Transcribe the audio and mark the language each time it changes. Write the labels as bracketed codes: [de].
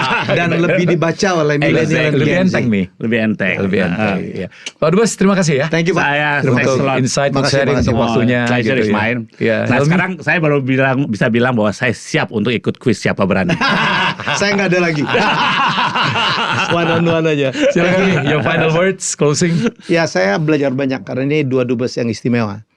[id] Dan lebih dibaca oleh milenial. Lebih enteng nih. Lebih enteng. Ya. Pak Dubes, terima kasih ya. [en] Thank you, Pak. [id] Untuk insight, sharing, untuk waktunya. [en] Pleasure is mine. [id] Nah, sekarang saya baru bisa bilang bahwa saya siap untuk ikut kuis Siapa Berani. Saya nggak ada lagi. [en] One on one [id] aja. Silakan nih, [en] your final words, closing. [id] Ya, saya belajar banyak karena ini 2 dubes yang istimewa.